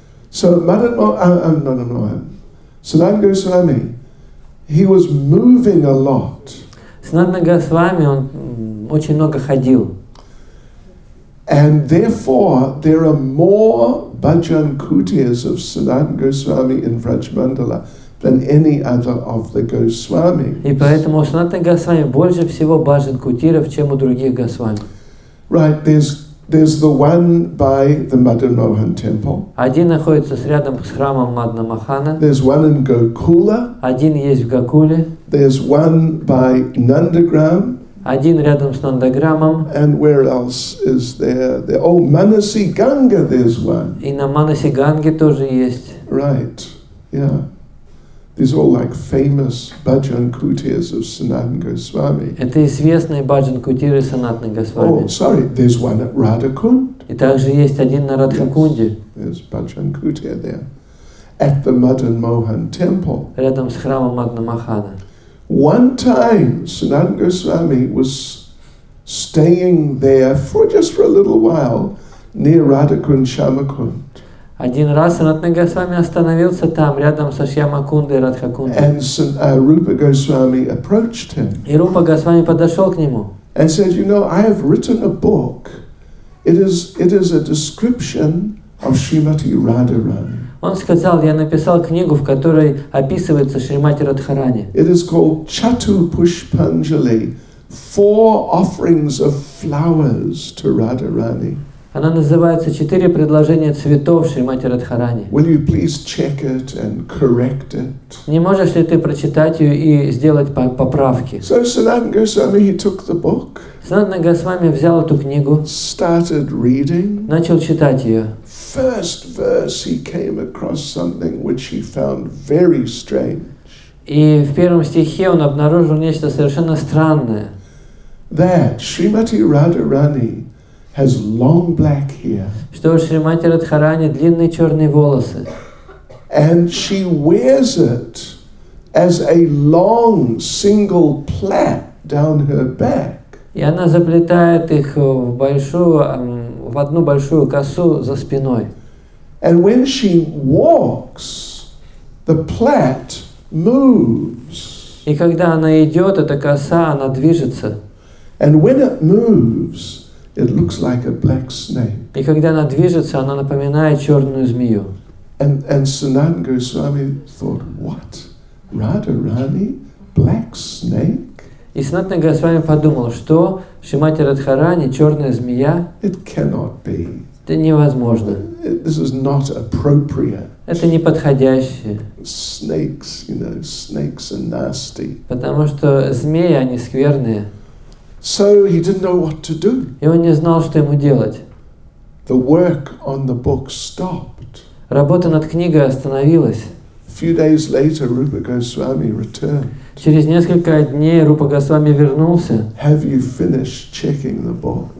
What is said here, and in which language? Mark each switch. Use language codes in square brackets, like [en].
[en] So Madan Mohan, Sanatana Goswami, he was moving a lot. [ru] Санатана Госвами, он очень много ходил. [en] And therefore, there are more bhajan kutias of Sanatana Goswami in Vrajmandala than any other of the Goswamis. [ru] И поэтому у Санатана Госвами больше всего баджан кутиров, чем у других Госвами. [en] Right, there's the one by the Madan Mohan temple. [ru] Один находится рядом с храмом Мадана Мохана, [en] There's one in Gokula. [ru] один есть в Гакуле, [en] There's one by Nandagram. [ru] один рядом с Нандаграмом, [en] And where else is there? Oh, Manasi Ganga, there's one. [ru] и на Манаси Ганге тоже есть. [en] Right, yeah. These are all like famous bhajan kutias of Sanatana Goswami. [ru] Это известные баджан кутиры Санатаны Госвами. [en] Oh, sorry, there's one at Radhakund. [ru] И также есть один на Радхакунде, [en] There's bhajan kutia there. At the Madan Mohan temple. [ru] рядом с храмом Мадана Мохана. [en] One time, Sanatana Goswami was staying there just for a little while, near Radhakund Shamakund. [ru] Один раз Санатана Госвами остановился там, рядом со Шьямакундой и Радхакундой. [en] And Rupa Goswami approached him [ru] И Рупа Госвами подошел к нему [en] and said, you know, I have written a book. It is a description of Srimati Radharani. [ru] Он сказал: я написал книгу, в которой описывается Шримати Радхарани. [en] It is called Chatu Pushpanjali, 4 offerings of flowers to Radharani. [ru] Она называется «4 предложения цветов Шримати Радхарани». [en] Will you please check it and correct it? [ru] Не можешь ли ты прочитать ее и сделать поправки? [en] So Sanatana Goswami, he took the book, [ru] Санатана Госвами взял эту книгу, [en] started reading. [ru] начал читать ее. [en] First verse, he came across something which he found very strange. [ru] И в первом стихе он обнаружил нечто совершенно странное. [en] That Srimati Radharani has long black hair. [ru] Что у Шримати Радхарани длинные черные волосы. [en] And she wears it as a long single plait down her back. [ru] И она заплетает их в одну большую косу за спиной. [en] And when she walks, the plait moves. [ru] И когда она идет, эта коса, она движется. [en] And when it moves, it looks like a black snake. [ru] И когда она движется, она напоминает черную змею. [en] And Sanatana Goswami thought, what? Radharani? Black snake? [ru] И Санатана Госвами подумал, что Шримати Радхарани, черная змея, [en] It cannot be. [ru] это невозможно. [en] This is not appropriate. [ru] Это неподходящее. [en] Snakes, snakes are nasty. [ru] Потому что змеи, они скверные. [en] So he didn't know what to do. [ru] И он не знал, что ему делать. [en] The work on the book stopped. [ru] Работа над книгой остановилась. [en] A few days later, Rupa Goswami returned. [ru] Через несколько дней Рупа Госвами вернулся. [en] Have you finished checking the book?